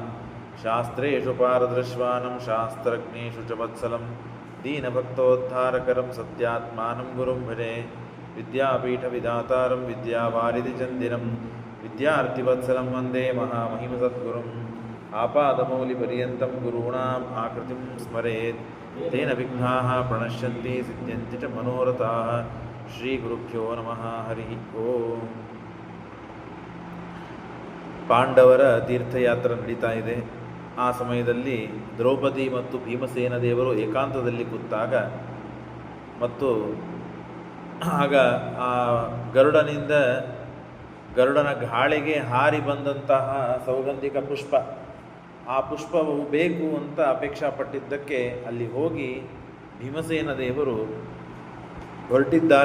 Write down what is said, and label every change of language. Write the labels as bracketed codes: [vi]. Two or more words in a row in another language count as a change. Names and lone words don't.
[sa] शास्त्रेषु पारदृश्वानं शास्त्रज्ञेषु च वत्सलं दीनभक्तोद्धारकरं सत्यात्मानं गुरुं भजे. विद्यापीठविधातारं विद्यावारिधिचन्दिरं विद्यार्थिवत्सलं वन्दे महामहिमसद्गुरुं. आपादमौलिपर्यन्तं गुरूणां आकृतिं स्मरेत् तेन विघ्नाः प्रणश्यन्ति सिद्ध्यन्ति च मनोरथाः. श्री गुरुभ्यो नमः हरि ओं. [kn] ಪಾಂಡವರ ತೀರ್ಥಯಾತ್ರೆ ನಡೀತಾ ಇದೆ. ಆ ಸಮಯದಲ್ಲಿ ದ್ರೌಪದಿ ಮತ್ತು ಭೀಮಸೇನ ದೇವರು ಏಕಾಂತದಲ್ಲಿ ಕೂತಾಗ ಮತ್ತು ಆಗ ಆ ಗರುಡನ ಗಾಳಿಗೆ ಹಾರಿ ಬಂದಂತಹ ಸೌಗಂಧಿಕ ಪುಷ್ಪ, ಆ ಪುಷ್ಪವು ಬೇಕು ಅಂತ ಅಪೇಕ್ಷಾಪಟ್ಟಿದ್ದಕ್ಕೆ ಅಲ್ಲಿ ಹೋಗಿ ಭೀಮಸೇನ ದೇವರು ಹೊರಟಿದ್ದಾರೆ.